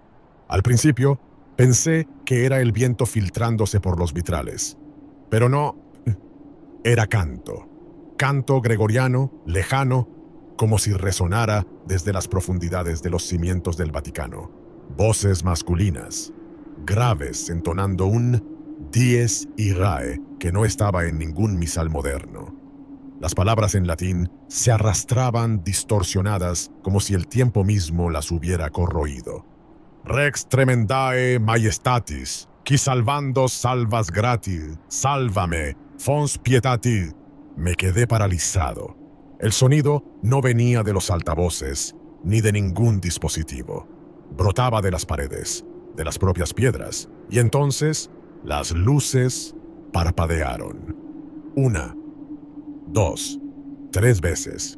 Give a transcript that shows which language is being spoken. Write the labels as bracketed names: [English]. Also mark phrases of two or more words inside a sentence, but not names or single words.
[Spanish] Al principio, pensé que era el viento filtrándose por los vitrales, pero no, era canto. Canto gregoriano, lejano, como si resonara desde las profundidades de los cimientos del Vaticano. Voces masculinas, graves, entonando un dies irae que no estaba en ningún misal moderno. Las palabras en latín se arrastraban distorsionadas como si el tiempo mismo las hubiera corroído. [Latin] Rex tremendae majestatis, qui salvando salvas gratis, sálvame, fons pietati. [Spanish] Me quedé paralizado. El sonido no venía de los altavoces ni de ningún dispositivo. Brotaba de las paredes, de las propias piedras, y entonces las luces parpadearon. 1, 2, 3 veces.